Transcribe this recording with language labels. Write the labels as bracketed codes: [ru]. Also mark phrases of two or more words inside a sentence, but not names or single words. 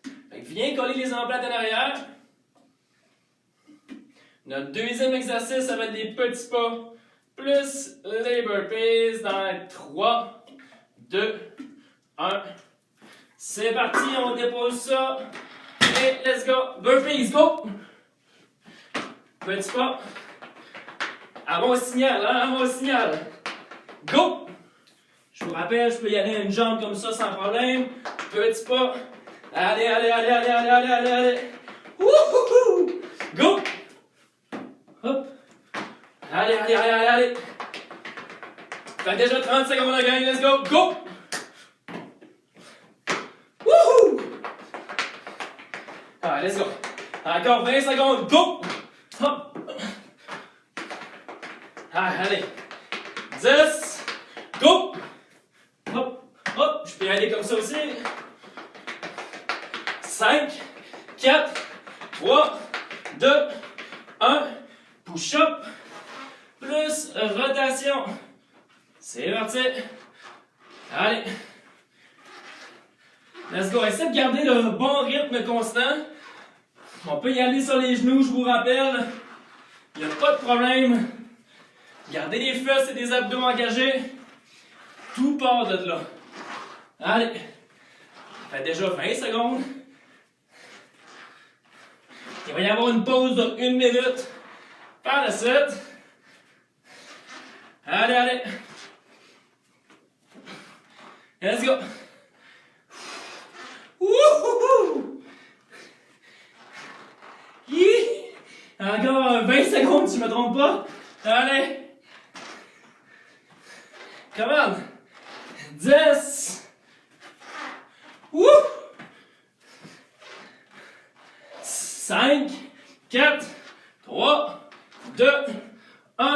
[fr] Fait que viens coller les omoplates en arrière. Notre deuxième exercice, ça va être des petits pas. Plus les burpees dans 3, 2, 1. C'est parti, on dépose ça. Et [en] let's go. [fr] Burpees, go! Petit pas. À mon signal, hein, à mon signal. Go! Je vous rappelle, je peux y aller à une jambe comme ça sans problème. Petit pas. Allez, allez, allez, allez, allez, allez, allez, allez. Wouhouhou! Go! Hop. Allez, allez, allez, allez, allez. Fait déjà 30 secondes de gang, [en] let's go. Go! [fr] Wouhou! Allez, [en] let's go. [fr] Encore 20 secondes, go! Hop! Allez. 10. Go! Hop, hop. Je peux y aller comme ça aussi. 5, 4, 3, 2, 1. Push-up. Plus rotation. C'est parti. Allez. [en] Let's go. [fr] Essaye de garder le bon rythme constant. On peut y aller sur les genoux, je vous rappelle. Il n'y a pas de problème. Gardez les fesses et des abdos engagés. Tout part de là. Allez. Ça fait déjà 20 secondes. Il va y avoir une pause de 1 minute. Par la suite. Allez, allez. [en] Let's go. Wouhouhou! [fr] Encore 20 secondes, si je ne me trompe pas. Allez. [en] Come on. [fr] 10. Wouh! 5, 4, 3, 2, 1.